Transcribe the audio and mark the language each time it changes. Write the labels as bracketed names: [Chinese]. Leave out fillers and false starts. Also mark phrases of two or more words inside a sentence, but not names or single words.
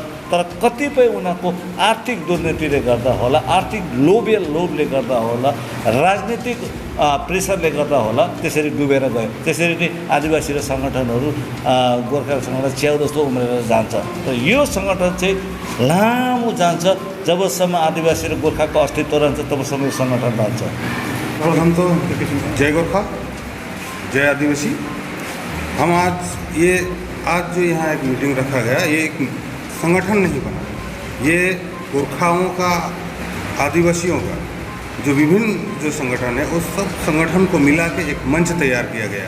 [Nepali] तर कतिपय उनीहरूको आर्थिक दुर्नीतिले गर्दा होला, आर्थिक लोभले गर्दा होला, राजनीतिक प्रेसरले गर्दा होला, त्यसरी डुबेर गयो। त्यसरी नै आदिवासी र सङ्गठनहरू गोर्खा सङ्गठन च्याउ जस्तो उम्रेर जान्छ। तर यो सङ्गठन चाहिँ लामो जान्छ। जबसम्म आदिवासी र गोर्खाको अस्तित्व रहन्छ तबसम्म यो सङ्गठन रहन्छ। [Hindi] हम तो जय गोरखा जय आदिवासी। हम आज जो यहाँ एक मीटिंग रखा गया, ये एक संगठन नहीं बना, ये गोरखाओं का, आदिवासियों का जो विभिन्न जो संगठन है उस सब संगठन को मिला के एक मंच तैयार किया गया।